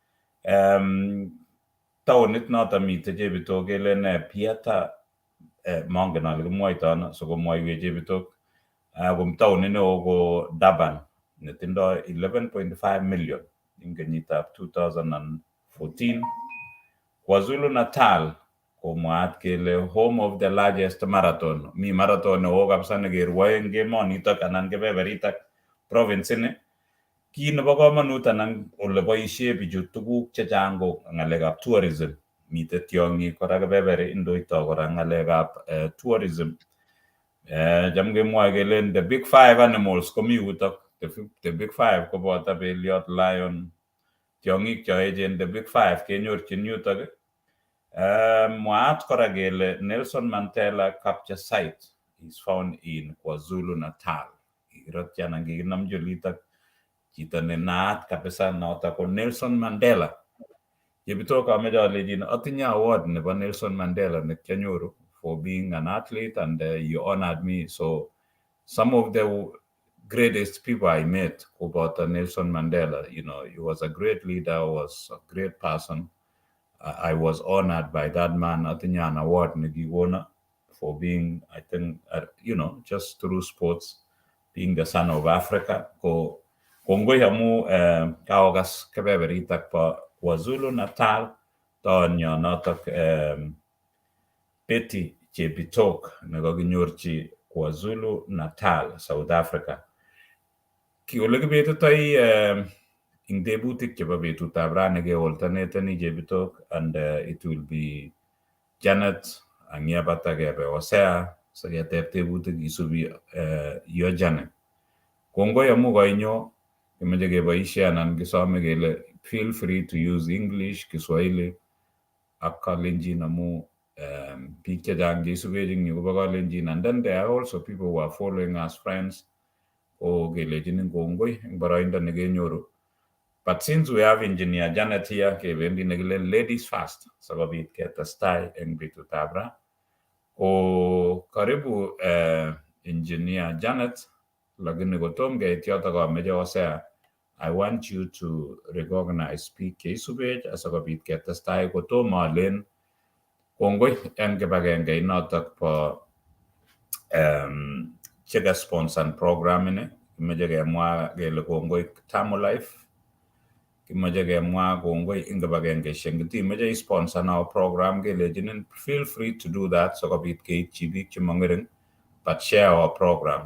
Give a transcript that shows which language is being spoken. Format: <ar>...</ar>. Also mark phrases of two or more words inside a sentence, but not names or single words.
<kln>Taonit noto mite Chebitok kelen Pieta mangen ale kimwoitoi so komwoiwech Chebitok. Taonit neo ko Durban netindoi 11.5 million ing kenyitab 2014.</kln> <en>KwaZulu Natal</en> <kln>ko mwaat kele</kln> <en>home of the largest marathon.</en> <kln>Mi marathon neo kabisa nekerwoe eng emonitok anan kebeberitak province ini. Kit nebo komonut anan ole boisie bichu tuguk chechang ko ng'alekab tourism. Mite tiong'ik kora kebeberi indoito kora ng'alekab tourism. Cham kemwoe kelen</kln> <en>the big five animals</en> <kln>komi yutok.</kln> <en>The big five</en> <kln>koboto beliot, lion, tiong'ik cho echen.</kln> <en>The big five</en> <kln>kenyorchin yutok. Mwaat kora kele</kln> <en>Nelson Mandela capture site is found in KwaZulu Natal.</en> <kln>Kirotchi anan kikinamchi olitok chito ne naat kabisa noto ko Nelson Mandela. Chebitok ameche alechin atinye award nebo Nelson Mandela nekianyoru</kln> <en>for being an athlete and you honored me. So some of the greatest people I met koboto Nelson Mandela, you know, he was a great leader, was a great person. I was honored by that man. Atinye an award nekikona for being, I think, you know, just through sports. being the son of Africa.</en> <kln>Ko kongoi amu kaogas kebeberitak pa KwaZulu Natal tonyo notok Betty Chebitok nekakinyorchi KwaZulu Natal, South Africa. Ki ole kibetitoi ing tebutik chebo betutab rani ke alternateni Chebitok,</kln> <en>and it will be</en> <kln>Janet angiabata kebe Hosea saketeb tebutik isubi yo Janet. Kongoi amu kainyo kimeche keboishe anan kisome kele</kln> <en>feel free to use English,</en> <kln>Kiswahili ak Kalenjin amu biik chechang cheisubech yu kobo Kalenjin,</kln> <en>and then there are also people who are following us, friends,</en> <kln>o kelechinin kongoi eng boroindo nekenyoru.</kln> <en>But since we have Engineer Janet here,</en> <kln>kebendi nekile</kln> <en>ladies first,</en> <kln>sikobit ketestai eng betutab ra. Ko karibu Engineer Janet, lakini kotom keit yotok ameche Hosea,</kln> <en>I want you to recognize</en> <kln>biik cheisubech asikobit ketestai kotom alen kongoi eng kibagenge notok po cheka-sponsor program ini. Kimeche kemwa kele kongoi Tamu Life, kimeche kemwa kongoi eng kibagengeishek ngitimeche isponsor</kln> <en>our program</en> <kln>kelechinin</kln> <en>feel free to do that</en> <kln>sikobit keitchi biik chemongering,</kln> <en>but share our program.</en>